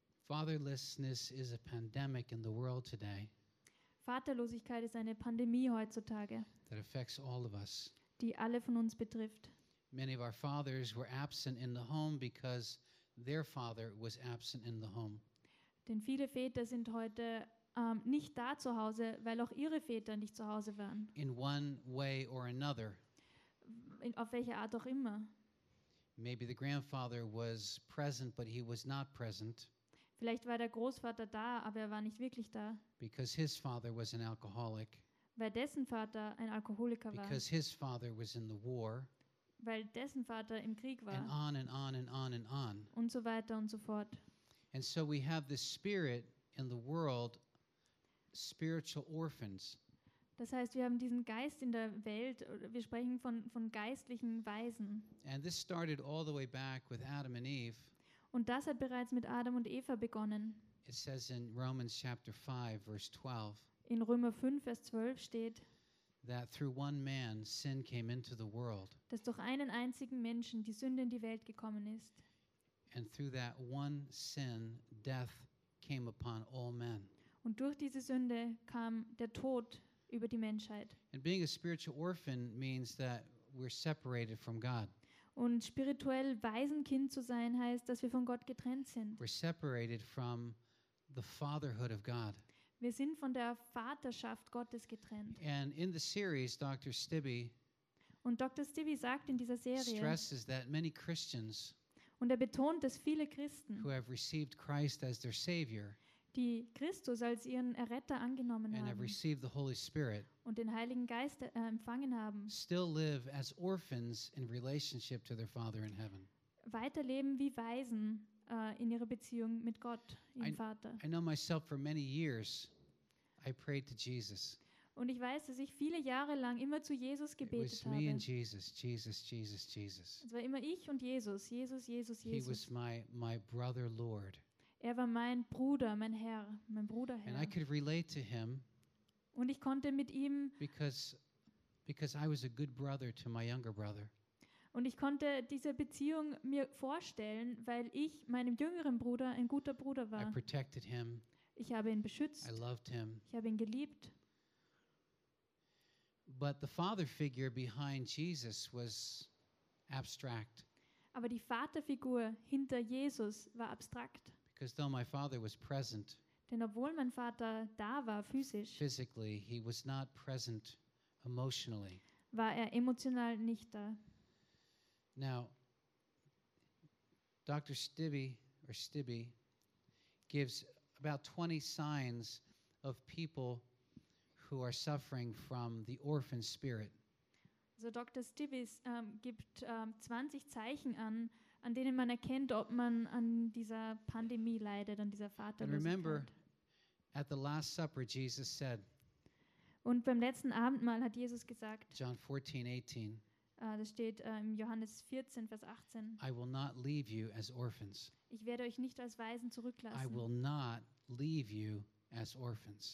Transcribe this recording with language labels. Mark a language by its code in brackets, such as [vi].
[en] Fatherlessness is a pandemic in the world today. [de] Vaterlosigkeit ist eine Pandemie heutzutage. [en] That affects all of us. [de] Die alle von uns betrifft. [en] Many of our fathers were absent in the home because their father was absent in the home. [de] Denn viele Väter sind heute nicht da zu Hause, weil auch ihre Väter nicht zu Hause waren. [en] In one way or another. [de] Auf welche Art auch immer. [en] Maybe the grandfather was present, but he was not present. [de] Vielleicht war der Großvater da, aber er war nicht wirklich da. [en] Because his father was an alcoholic. [de] Weil dessen Vater ein Alkoholiker war. [en] Because his father was in the war. [de] Weil dessen Vater im Krieg war. [en] And on and on and on and on. [de] Und so weiter und so fort. [en] And so we have this spirit in the world, spiritual orphans. [de] Das heißt, wir haben diesen Geist in der Welt, wir sprechen von geistlichen Waisen. [en] And this started all the way back with Adam and Eve. [de] Und das hat bereits mit Adam und Eva begonnen. [en] It says in Romans chapter 5 verse 12. [de] In Römer 5 Vers 12 steht, [en] that through one man sin came into the world. [de] Dass durch einen einzigen Menschen die Sünde in die Welt gekommen ist. [en] And through that one sin, death came upon all men. [de] Und durch diese Sünde kam der Tod über die Menschheit. [en] And being a spiritual orphan means that we're separated from God. [de] Und spirituell Waisenkind zu sein heißt, dass wir von Gott getrennt sind. [en] We're separated from the fatherhood of God. [de] Wir sind von der Vaterschaft Gottes getrennt. [en] And in the series, Dr. Stibbe, [de] und Dr. Stibbe sagt in dieser Serie, [en] stresses that many Christians, [de] und er betont, dass viele Christen, [en] who have received Christ as their Savior, [de] die Christus als ihren Erretter angenommen [en] and [de] haben [en] have received the Holy Spirit, [de] und den Heiligen Geist empfangen haben, [en] still live as orphans in relationship to their Father in heaven. [de] Weiterleben wie Waisen in ihrer Beziehung mit Gott, ihrem Vater. [en] I know myself for many years, I prayed to Jesus. [de] Und ich weiß, dass ich viele Jahre lang immer zu Jesus gebetet [en] habe. It was me and Jesus, Jesus, Jesus, Jesus. [de] Es war immer ich und Jesus, Jesus, Jesus, Jesus. [en] He was my brother Lord. [de] Er war mein Bruder, mein Herr, mein Bruder Herr. [en] And I could relate to him. [de] Und ich konnte mit ihm, [en] because I was a good brother to my younger brother. [de] Und ich konnte diese Beziehung mir vorstellen, weil ich meinem jüngeren Bruder ein guter Bruder war. [en] I protected him. [de] Ich habe ihn beschützt. [en] I loved him. [de] Ich habe ihn geliebt. [en] But the father figure behind Jesus was abstract. [de] Aber die Vaterfigur hinter Jesus war abstrakt. [en] Because though my father was present, [de] denn obwohl mein Vater da war physisch, [en] physically he was not present emotionally. [de] War er emotional nicht da. [en] Now, Dr. Stibbe or Stibbe gives about 20 signs of people who are suffering from the orphan spirit. [de] So Dr. Stibbe gibt 20 Zeichen an, an denen man erkennt, ob man an dieser Pandemie leidet, an dieser Vaterlosigkeit. [en] And remember, at the Last Supper, Jesus said, [de] und beim letzten Abendmahl hat Jesus gesagt, [en] John 14, 18, [de] das steht im Johannes 14, Vers 18, [en] I will not leave you as orphans. [de] Ich werde euch nicht als Waisen zurücklassen. [en] I will not leave you as orphans.